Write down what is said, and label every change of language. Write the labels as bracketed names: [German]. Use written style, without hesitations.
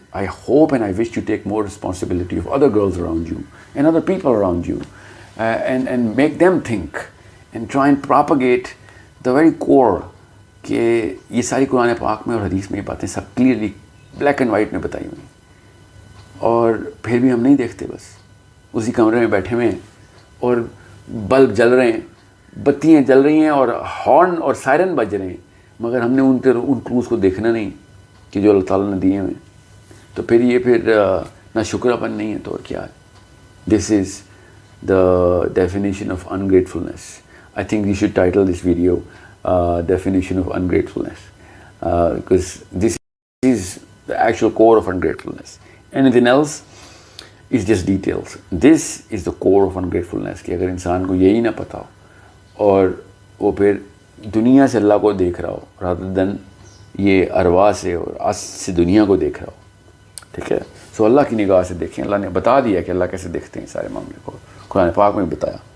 [English] I hope and I wish you take more responsibility of other girls around you and other people around you, and make them think and try and propagate the very core [Urdu] کہ یہ ساری قرآن پاک میں اور حدیث میں یہ باتیں سب کلیئرلی بلیک اینڈ وائٹ میں بتائی ہوئی, اور پھر بھی ہم نہیں دیکھتے, بس اسی کمرے میں بیٹھے ہوئے ہیں اور بلب جل رہے ہیں, بتیاں جل رہی ہیں اور ہارن اور سائرن بج رہے ہیں, مگر ہم نے ان کلوز کو دیکھنا نہیں کہ جو اللہ تعالیٰ نے دیے ہوئے. تو پھر یہ پھر نہ شکراپن نہیں ہے تو اور کیا ہے. [English] This is the definition of ungratefulness. I think you should title this video definition of ungratefulness, because this is the actual core of ungratefulness. Anything else is just details. This is the core of ungratefulness [Urdu] کہ اگر انسان کو یہی نہ پتا ہو اور وہ پھر دنیا سے اللہ کو دیکھ رہا ہو [English] rather than [Urdu] یہ ارواح سے اور آس سے دنیا کو دیکھ رہا ہو. ٹھیک ہے, سو اللہ کی نگاہ سے دیکھیں. اللہ نے بتا دیا کہ اللہ کیسے دیکھتے ہیں سارے معاملے کو, قرآن پاک میں بتایا.